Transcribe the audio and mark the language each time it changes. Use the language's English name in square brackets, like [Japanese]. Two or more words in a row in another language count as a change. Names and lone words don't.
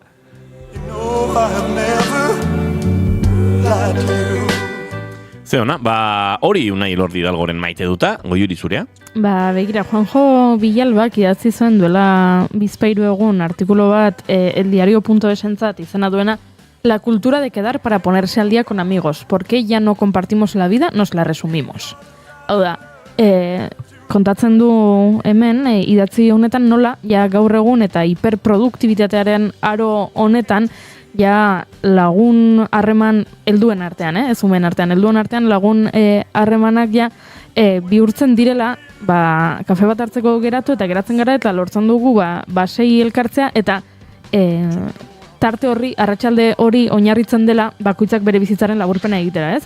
[Basque] Ze ona, hori Unai Elordi Hidalgoren maite duta, Goiuri zurea? Begira, Juanjo Villalbak idatzi zuen duela bizpairu egun artikulu bat eldiario.esentzat izena duena La cultura de quedar para ponerse al día con amigos. [Spanish] ¿Por qué ya no compartimos la vida? Nos la resumimos. [Basque] Hau da, kontatzen du hemen, idatzi honetan nola, ja gaur egun eta hiperproduktibitatearen aro honetan, ja lagun harreman helduen artean, ez umen artean, helduen artean lagun harremanak ja bihurtzen direla, kafe bat hartzeko geratu eta geratzen gara eta lortzen dugu sei elkartzea eta tarte horri, arratsalde hori oinarritzen dela bakoitzak bere bizitzaren laburpena egitera, ez?